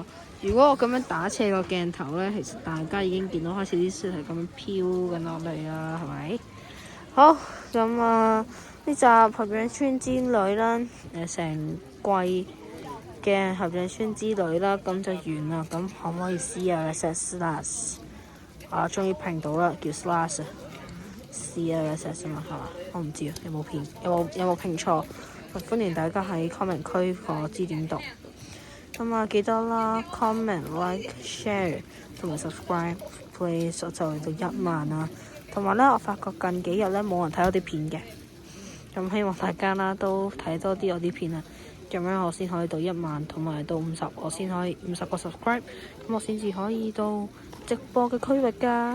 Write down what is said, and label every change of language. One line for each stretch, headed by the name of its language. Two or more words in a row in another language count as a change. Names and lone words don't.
Cantonese: 如果我咁樣打斜個鏡頭咧，其實大家已經見到開始啲雪係咁樣飄緊落嚟啦，係咪？好，呢集合掌村之旅啦，成季嘅合掌村之旅啦，咁就完啦。咁可唔可以
English: see a slash？
Cantonese: 終於拼到啦，叫 slash。
English: see a slash
Cantonese: 嘛，係嘛？我唔知啊，有冇拼錯？歡迎大家喺 comment 區課知點讀。記得啦
English: comment like share
Cantonese: 同埋
English: subscribe please。
Cantonese: 我就嚟到1萬啦。同埋咧，我發覺近幾日咧冇人睇我啲片嘅。希望大家啦都睇多啲我啲片啊，咁樣我先可以到1萬，同埋到50，我先可以50個 subscribe，咁我先至可以到直播嘅區域㗎。